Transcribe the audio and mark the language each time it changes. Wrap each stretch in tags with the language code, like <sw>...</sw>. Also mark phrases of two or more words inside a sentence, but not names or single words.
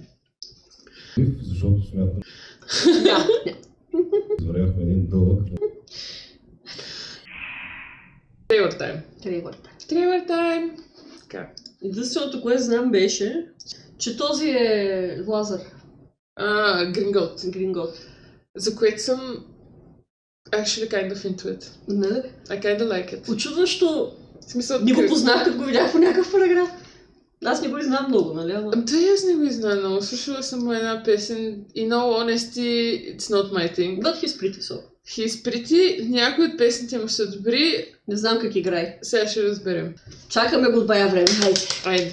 <bg>Защото смятам. Извървяхме един дълъг. Трейлър тайм. Така. Единственото, което знам беше, че този е Лазар. Грингот. За което съм</bg> <en>actually kind of into it.</en> <bg>Не?</bg> <en>I kind of like it.</en> <bg>Очудващо смисъл, не го познах, като го видях по някакъв параграф. Аз не го знам много, нали? Да, аз не го знам много. Слушала съм една песен.</bg> <en>In all honesty, it's not my thing. But he's pretty, so. He's pretty.</en> <bg>Някои от песните му са добри. Не знам как играе. Сега ще разберем. Чакаме го от бая време. Айде.</bg>